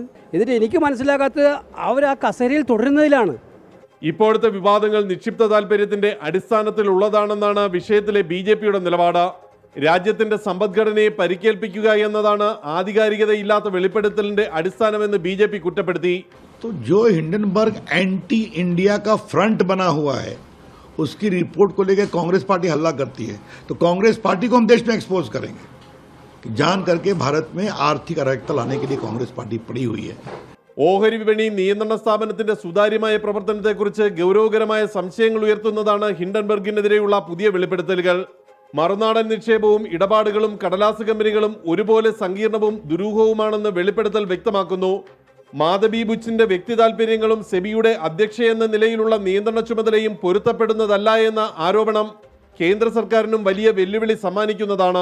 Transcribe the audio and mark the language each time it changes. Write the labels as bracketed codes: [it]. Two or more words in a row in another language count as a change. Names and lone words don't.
[ml] എന്നിട്ട് എനിക്ക് മനസ്സിലാകാത്തത് അവർ ആ കസേരയിൽ തുടരുന്നതിലാണ്. ഇപ്പോഴത്തെ വിവാദങ്ങൾ നിക്ഷിപ്ത താൽപര്യത്തിന്റെ അടിസ്ഥാനത്തിലുള്ളതാണെന്നാണ് വിഷയത്തിലെ BJPയുടെ നിലപാട്. രാജ്യത്തിന്റെ സമ്പദ്ഘടനയെ പരിക്കേൽപ്പിക്കുക എന്നതാണ് ആധികാരികതയില്ലാത്ത വെളിപ്പെടുത്തലിന്റെ അടിസ്ഥാനമെന്ന് BJP കുറ്റപ്പെടുത്തി. [hi] तो जो हिंडनबर्ग [en] anti India [hi] का फ्रंट बना हुआ है उसकी रिपोर्ट को लेकर कांग्रेस पार्टी हल्ला करती है, तो कांग्रेस पार्टी को हम देश में एक्सपोज करेंगे कि जान करके भारत में आर्थिक अराजकता लाने के लिए कांग्रेस पार्टी पड़ी हुई है. [ml] ഓഹരി വിപണി നിയന്ത്രണ സ്ഥാപനത്തിന്റെ സുതാര്യമായ പ്രവർത്തനത്തെക്കുറിച്ച് ഗൗരവകരമായ സംശയങ്ങൾ ഉയർത്തുന്നതാണ് ഹിൻഡൻബർഗിനെതിരെയുള്ള പുതിയ വെളിപ്പെടുത്തലുകൾ. മറുനാടൻ നിക്ഷേപവും ഇടപാടുകളും കടലാസ് കമ്പനികളും ഒരുപോലെ സങ്കീർണവും ദുരൂഹവുമാണെന്ന് വെളിപ്പെടുത്തൽ വ്യക്തമാക്കുന്നു. മാധവി ബുച്ചിന്റെ വ്യക്തി താൽപര്യങ്ങളും സെബിയുടെ അധ്യക്ഷയെന്ന നിലയിലുള്ള നിയന്ത്രണ ചുമതലയും പൊരുത്തപ്പെടുന്നതല്ല എന്ന ആരോപണം കേന്ദ്ര സർക്കാരിനും വലിയ വെല്ലുവിളി സമ്മാനിക്കുന്നതാണ്.